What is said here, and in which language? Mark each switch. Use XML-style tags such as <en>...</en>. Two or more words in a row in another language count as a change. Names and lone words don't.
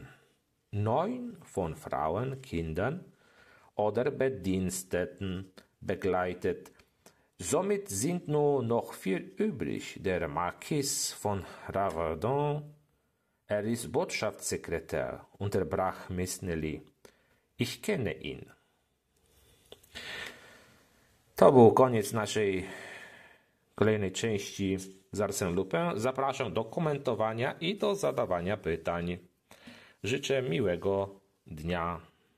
<de>9 von Frauen, Kindern oder Bediensteten begleitet. Somit sind nur noch 4 übrig. Der Marquis von Ravardin, er ist Botschaftssekretär, unterbrach Miss Nelly. Ich kenne ihn.</de> <pl>To był koniec naszej kolejnej części z Arsène Lupin. Zapraszam do komentowania i do zadawania pytań. Życzę miłego dnia.</pl>